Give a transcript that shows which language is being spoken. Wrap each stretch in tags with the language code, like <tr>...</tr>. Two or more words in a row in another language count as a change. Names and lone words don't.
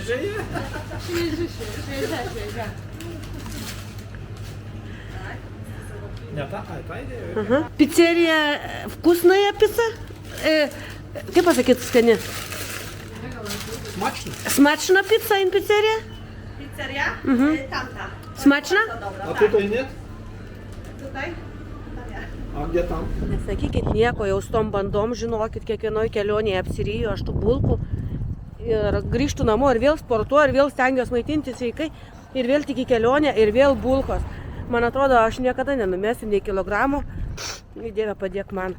<lt>Šviežia. Ne ta idėja. Aha.</lt> <ru>Pizzerija, вкусная пицца?</ru> <lt>Kaip pasakyti skani?</lt> <uk>Смачно. Смачна пица</uk> <en>in pizzerija?</en> <uk>Pizzeria? Tam. Смачна?</uk> <ru>А тут и нет?</ru> <pl>Tutaj?</pl> <ru>А где там?</ru> <lt>Nesakykit nieko, jau su tom bandom, žinokit, kiekvienoj kelionėje apsirijo aš tų bulkų ir grįžtų namo ir vėl sportuoju, ir vėl stengiuosi maitinti sveikai, ir vėl tik į kelionę, ir vėl bulkos. Man atrodo, aš niekada nenumesiu nei kilogramų, Dieve padėk man.</lt>